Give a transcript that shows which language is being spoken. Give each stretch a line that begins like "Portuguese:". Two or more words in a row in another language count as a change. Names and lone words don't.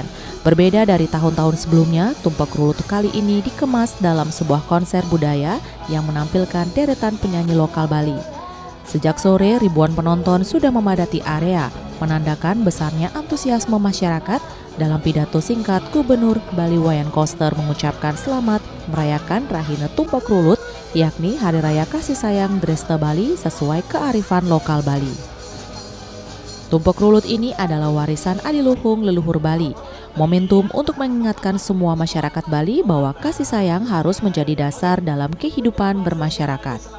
Indonesian: Berbeda dari tahun-tahun sebelumnya, Tumpek Krulut kali ini dikemas dalam sebuah konser budaya yang menampilkan deretan penyanyi lokal Bali. Sejak sore, ribuan penonton sudah memadati area, menandakan besarnya antusiasme masyarakat. Dalam pidato singkat, Gubernur Bali Wayan Koster mengucapkan selamat merayakan Rahina Tumpek Krulut, yakni Hari Raya Kasih Sayang Dresta Bali sesuai kearifan lokal Bali. Tumpeng Rulut ini adalah warisan adiluhung leluhur Bali. Momentum untuk mengingatkan semua masyarakat Bali bahwa kasih sayang harus menjadi dasar dalam kehidupan bermasyarakat.